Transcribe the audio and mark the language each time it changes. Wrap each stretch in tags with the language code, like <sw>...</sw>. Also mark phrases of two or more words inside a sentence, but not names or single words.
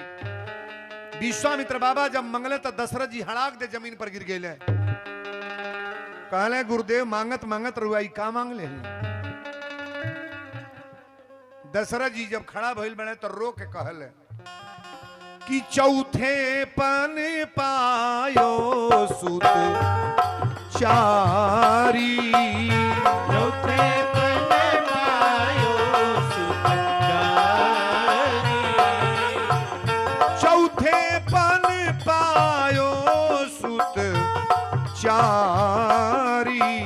<bho>विश्वामित्र बाबा जब मंगले तो दशरथ जी हड़ाक दे जमीन पर गिर गए। कहले गुरुदेव मांगत मांगत रुआई का मांग ले। दशरथ जी जब खड़ा भइल बने तो रो के कहले कि</bho> <awa>चौथे पन पायो सुत चारी, चौथे पन पायो सुत चारी, चौथे पन पायो सुत चारी।</awa>